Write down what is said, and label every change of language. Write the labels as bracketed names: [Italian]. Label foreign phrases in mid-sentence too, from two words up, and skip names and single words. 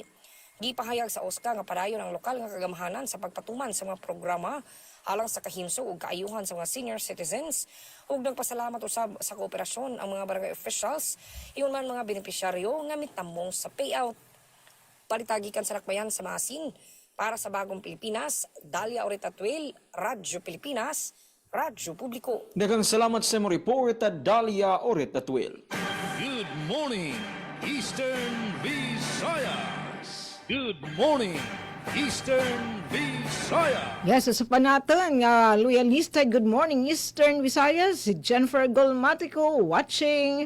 [Cebuano] Gipahayag sa OSCA nga padayon ang lokal nga kagamahanan sa pagpatuman sa mga programa alang sa kahinso ug kaayuhan sa mga [English] senior citizens [Cebuano] ug nagpasalamat usab sa kooperasyon ang mga barangay officials iyon man mga benepisyaryo nga mitamong sa payout. Palitagikan sa Dakbayan sa Maasin para sa Bagong Pilipinas, Dalia Oritatwil, Radyo Pilipinas, Radyo Publiko. Daghang salamat sa mo report at Dalia Orit Atwil. [English] Good morning, Eastern Visayas. Good morning, Eastern Visayas. [Waray] Yes, sa panatan nga loyalista, [English] good morning Eastern Visayas, [Waray] si Jennifer Golmatico watching.